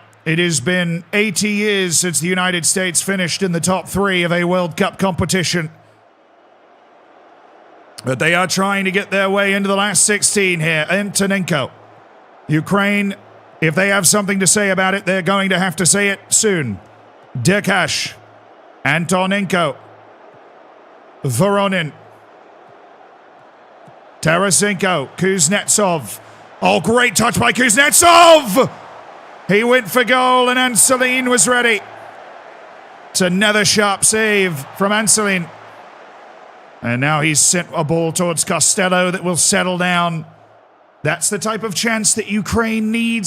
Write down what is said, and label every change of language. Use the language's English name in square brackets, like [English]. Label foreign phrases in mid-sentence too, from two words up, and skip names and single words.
[English] It has been 80 years since the United States finished in the top 3 of a World Cup competition. But they are trying to get their way into the last 16 here. Antonenko. Ukraine, if they have something to say about it, they're going to have to say it soon. Durkash. Antonenko. Voronin. Tarasenko. Kuznetsov. Oh, great touch by Kuznetsov! He went for goal and Ansalin was ready. It's another sharp save from Ansalin. And now he's sent a ball towards Costello that will settle down. That's the type of chance that Ukraine needs.